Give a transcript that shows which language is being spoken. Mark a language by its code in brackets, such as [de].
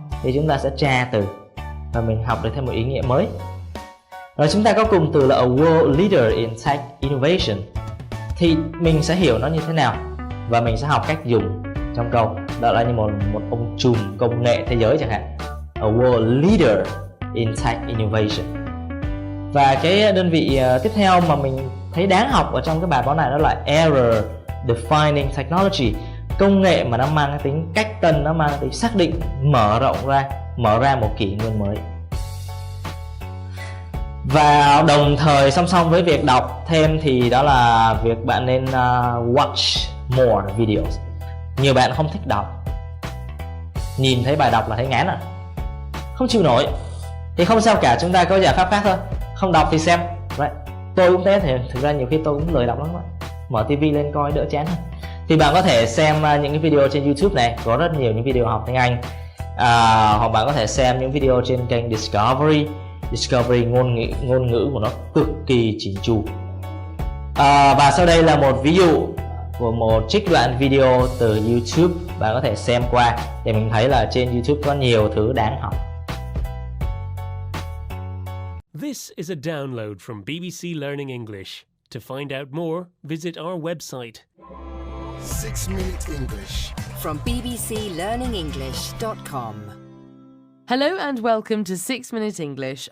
[vi] Thì chúng ta sẽ tra từ và mình học được thêm một ý nghĩa mới. Rồi chúng ta có cụm từ là [en] a world leader in tech innovation. [vi] Thì mình sẽ hiểu nó như thế nào và mình sẽ học cách dùng trong câu. Đó là như một ông trùm công nghệ thế giới chẳng hạn. [en] A world leader in tech innovation. [vi] Và cái đơn vị tiếp theo mà mình thấy đáng học ở trong cái bài báo này đó là [en] error defining technology. [vi] Công nghệ mà nó mang cái tính cách tân, nó mang cái tính xác định, mở ra một kỷ nguyên mới. Và đồng thời song song với việc đọc thêm thì đó là việc bạn nên [en] watch more videos. [vi] Nhiều bạn không thích đọc, nhìn thấy bài đọc là thấy ngán không chịu nổi. Thì không sao cả, chúng ta có giải pháp khác thôi. Không đọc thì xem, right. Tôi cũng thế, thì thực ra nhiều khi tôi cũng lười đọc lắm đó. Mở tivi lên coi đỡ chán hơn. Thì bạn có thể xem những cái video trên YouTube này, có rất nhiều những video học tiếng Anh. Hoặc bạn có thể xem những video trên kênh Discovery. Discovery ngôn ngữ của nó cực kỳ chỉnh chu. Và sau đây là một ví dụ của một trích đoạn video từ YouTube. Bạn có thể xem qua để mình thấy là trên YouTube có nhiều thứ đáng học. [en] This is a download from BBC Learning English. To find out more, visit our website. 6-Minute English From bbclearningenglish.com. Hello and welcome to 6-Minute English.